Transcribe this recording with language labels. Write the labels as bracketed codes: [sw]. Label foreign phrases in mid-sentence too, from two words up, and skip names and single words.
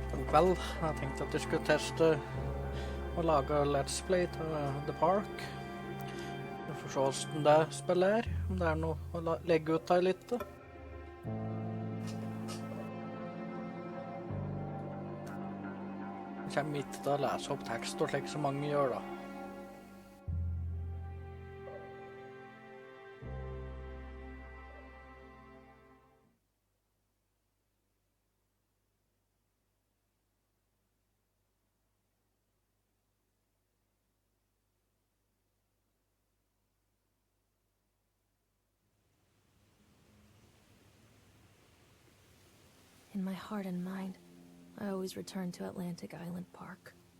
[no] Vel, jeg tenkte at jeg skulle teste å lage [en] let's play [no] til The Park. Vi får se hvordan det spillet er, om det er noe å legge ut der litt. Jeg kommer midt til å lese opp tekst og slik som mange gjør da. [en] In my heart and mind, I always return to Atlantic Island Park.